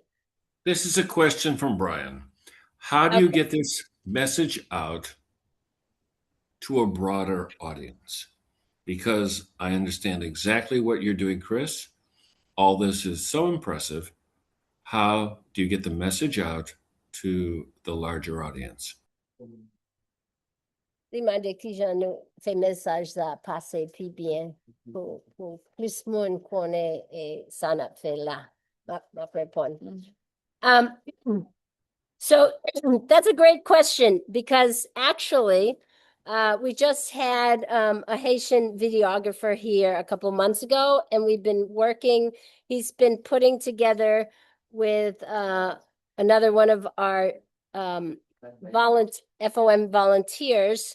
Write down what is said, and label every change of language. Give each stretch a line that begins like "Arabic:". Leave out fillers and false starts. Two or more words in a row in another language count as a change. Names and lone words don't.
English: This is a question from Brian. How do you get this message out to a broader audience? Because I understand exactly what you're doing, Chris. All this is so impressive. How do you get the message out to the larger audience?
Haitian Creole: Demande ki jan nou fe mesaj la pase pi bien pou plus moun konen sa nap fe la. Ma repon.
English: So that's a great question because actually we just had a Haitian videographer here a couple months ago, and we've been working. He's been putting together with another one of our FOM volunteers.